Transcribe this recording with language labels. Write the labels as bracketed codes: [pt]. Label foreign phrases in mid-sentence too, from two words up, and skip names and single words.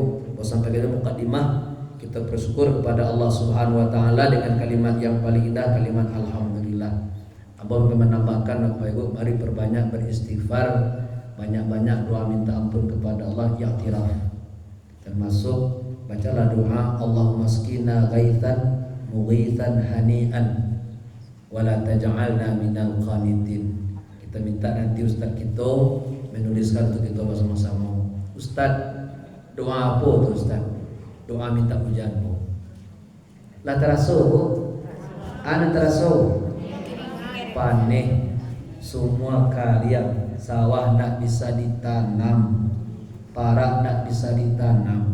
[id] Sampai kita mukadimah, kita bersyukur kepada Allah [ar] سبحانه وتعالى [id] dengan kalimat yang paling indah, kalimat alhamdulillah. Hamba menambahkan Bapak Ibu, mari perbanyak beristighfar, banyak-banyak doa minta ampun kepada Allah, i'tiraf. Termasuk bacalah doa [ar] اللهم اسقنا غيثا مغيثا هنيئا ولا تجعلنا من القانطين. [id] Kita minta nanti Ustaz kita menuliskan untuk kita bersama-sama. Ustaz, doa apa tu Ustaz? Doa minta hujan bu. Lah terasa bu? Ana terasa. Panen semua karya sawah nak bisa ditanam, parak nak bisa ditanam.